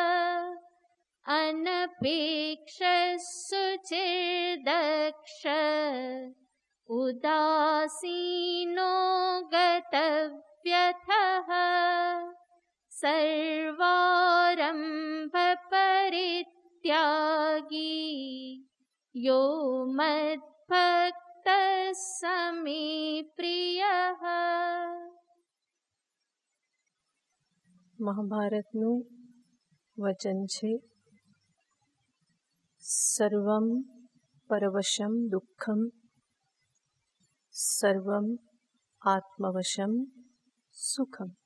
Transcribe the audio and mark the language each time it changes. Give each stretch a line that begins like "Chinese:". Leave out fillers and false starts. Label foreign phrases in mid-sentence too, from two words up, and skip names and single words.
Sanskrit: अनपेक्षः शुचिर्दक्ष उदासीनो गतव्यथः सर्वारम्भपरित्यागी यो मद्भक्तः स मे प्रियः।
Gujarati: મહાભારતનું વચન છે,
Sanskrit: सर्वम परवशम दुःखम सर्वम आत्मवशम सुखम.